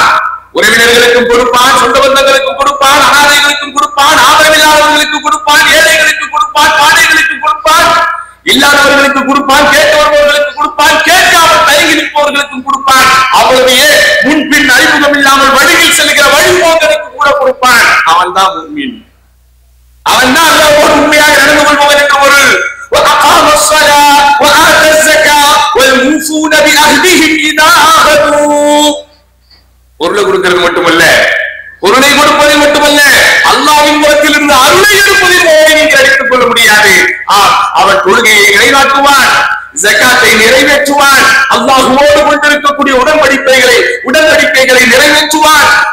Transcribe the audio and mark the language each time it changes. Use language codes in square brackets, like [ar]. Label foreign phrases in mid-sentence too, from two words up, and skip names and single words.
[ta] உறவினர்களுக்கும் கொடுப்பான், சொந்த பந்தங்களுக்கும் கொடுப்பான், அனாதைகளுக்கும் கொடுப்பான், ஆதரவில்லாதவர்களுக்கு கொடுப்பான், ஏழைகளுக்கு கொடுப்பான், பாடைகளுக்கு கொடுப்பான், இல்லாதவர்களுக்கு கொடுப்பான், கேட்டு வருபவர்களுக்கு கொடுப்பான், கேட்காமல் தயங்கி நிற்பவர்களுக்கும் கொடுப்பான். அவருடைய முன்பின் அறிமுகம் இல்லாமல் வழியில் செல்கிற வழிபோக்கனுக்கு கூட கொடுப்பான். அவன் தான் முஃமின். அவன் தான் அல்லாஹ்வோடு உண்மையாக நடந்து கொள்பவன் என்று பொருள். [ar] وأقام الصلاة وآتى الزكاة والموفون بعهدهم إذا عاهدوا. [ta] பொருளை கொடுக்கிறது மட்டுமல்ல, பொருளை கொடுப்பதை மட்டுமல்ல, அல்லாஹ்வின் புறத்தில் இருந்து அருளை எடுப்பதில் நீங்கள் எடுத்துக் கொள்ள முடியாது. அவன் தொழுகையை நிலைநாட்டுவான், ஜகாத்தை நிறைவேற்றுவான், அல்லாஹ்வோடு கொண்டிருக்கக்கூடிய உடன்படிக்கைகளை நிறைவேற்றுவான்.